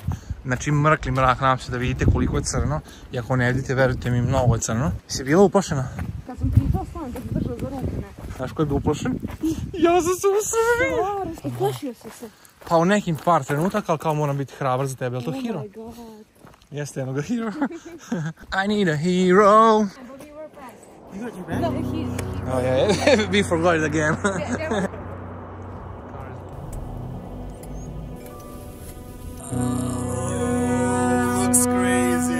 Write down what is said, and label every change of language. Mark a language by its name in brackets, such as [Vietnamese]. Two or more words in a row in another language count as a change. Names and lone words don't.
[Serbian] Znači mrkli mrak, nadam se da vidite koliko je crno. I ako ne vidite, verujte mi, mnogo je crno. Si bila uplašena? Kad sam pitao stvarno da se držao za ruke, ne. Znaš ko je bio uplašen? Ja sam se usrdio! I plašio si se. Pa u nekim par trenutaka, ali kao moram biti hrabar za tebe, je li to hero? [English] Oh my god. [Serbian] Jeste jednoga [English] hero. I need a hero. Oh yeah, we forgot it again. Looks crazy.